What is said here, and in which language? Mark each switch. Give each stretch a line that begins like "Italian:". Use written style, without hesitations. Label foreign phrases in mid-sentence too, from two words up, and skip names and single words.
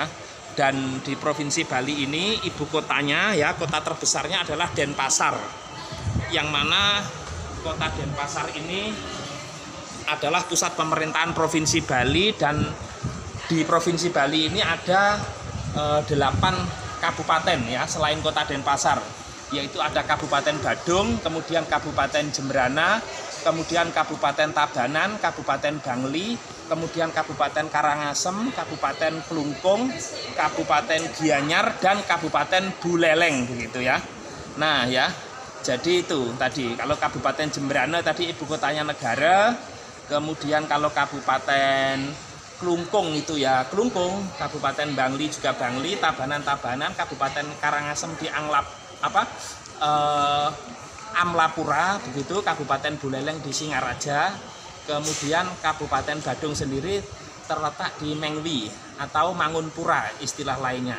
Indonesian: Dan di Provinsi Bali ini ibu kotanya ya, kota terbesarnya adalah Denpasar. Yang mana kota Denpasar ini adalah pusat pemerintahan Provinsi Bali, dan di Provinsi Bali ini ada 8 kabupaten ya selain kota Denpasar, yaitu ada Kabupaten Badung, kemudian Kabupaten Jembrana, kemudian Kabupaten Tabanan, Kabupaten Bangli, kemudian Kabupaten Karangasem, Kabupaten Klungkung, Kabupaten Gianyar, dan Kabupaten Buleleng begitu ya. Nah ya, jadi itu tadi kalau Kabupaten Jembrana tadi ibu kotanya negara, kemudian kalau Kabupaten Klungkung itu ya Klungkung, Kabupaten Bangli juga Bangli, Tabanan Kabupaten Karangasem di Amlapura begitu, Kabupaten Buleleng di Singaraja, kemudian Kabupaten Badung sendiri terletak di Mengwi atau Mangunpura istilah lainnya.